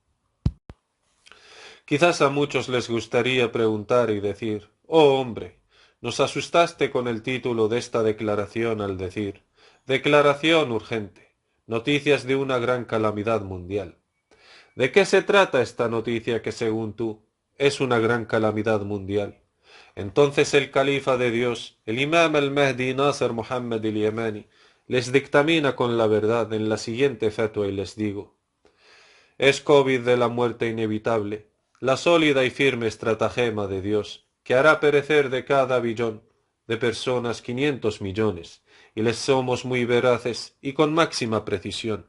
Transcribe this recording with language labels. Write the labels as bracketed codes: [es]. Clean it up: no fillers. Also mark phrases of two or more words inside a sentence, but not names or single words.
[es] Quizás a muchos les gustaría preguntar y decir: «Oh hombre, nos asustaste con el título de esta declaración al decir: declaración urgente, noticias de una gran calamidad mundial». ¿De qué se trata esta noticia que, según tú, es una gran calamidad mundial? Entonces el califa de Dios, el imam al-Mahdi Nasr Muhammad al-Yamani, les dictamina con la verdad en la siguiente fatwa y les digo: es COVID de la muerte inevitable, la sólida y firme estratagema de Dios, que hará perecer de cada billón de personas 500 millones, y les somos muy veraces y con máxima precisión.